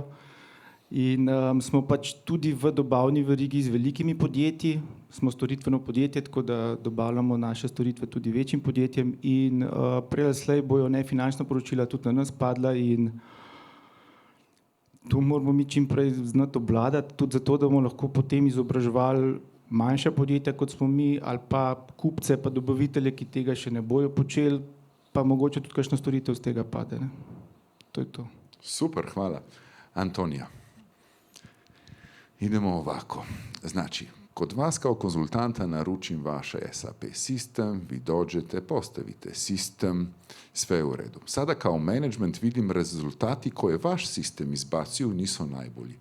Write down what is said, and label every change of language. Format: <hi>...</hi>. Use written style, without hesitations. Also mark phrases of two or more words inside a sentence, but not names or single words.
<sl>In smo pač tudi v dobavni verigi z velikimi podjetji, smo storitveno podjetje, tako da dobavljamo naše storitve tudi večjim podjetjem, in prej ali slej bojo nefinančna poročila tudi na nas padla, in to moramo mi čim prej znati obvladati, tudi zato, da bomo lahko potem izobraževali manjša podjetja, kot smo mi, ali pa kupce, pa dobavitelje, ki tega še ne bojo počeli, pa mogoče tudi kakšna storitev z tega pade, ne. To je to. Super,</sl> <sr>hvala. Antonija. Idemo ovako. Znači, kod vas kao konzultanta naručim vaše SAP sistem, vi dođete, postavite sistem, sve je u redu. Sada kao management vidim rezultati koje vaš sistem izbacio nisu najbolji.</sr>